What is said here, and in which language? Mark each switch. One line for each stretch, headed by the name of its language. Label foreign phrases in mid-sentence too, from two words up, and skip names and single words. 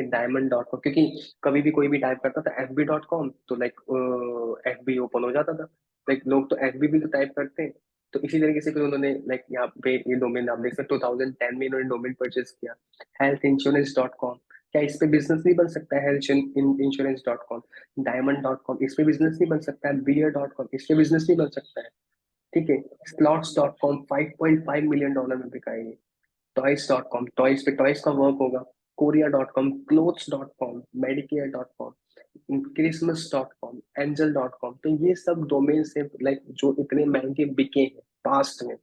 Hindi: डायमंड.com, क्योंकि कभी भी कोई भी टाइप करता था FB.com तो लाइक FB ओपन हो जाता था। लाइक लोग तो FB भी तो टाइप करते हैं। तो इसी तरीके से फिर उन्होंने लाइक यहाँ पे ये डोमेन आप देख सकते हो, 2010 में इन्होंने डोमेन परचेज किया। Health Insurance.com, क्या इस पे बिजनेस नहीं बन सकता है? Health Insurance.com। Diamond.com, इस पे बिजनेस नहीं बन सकता है? Beer.com, इस पे बिजनेस नहीं बन सकता है? ठीक है। Slots.com $5.5 मिलियन में बिका है। टॉयज.com, टॉयज पे टॉयज का वर्क होगा। कोरिया.com, क्लोथ्स.com, मेडिकेयर.com, क्रिसमस.com, एंजल.com, तो ये सब डोमेन से लाइक जो इतने महंगे बिके हैं पास्ट में।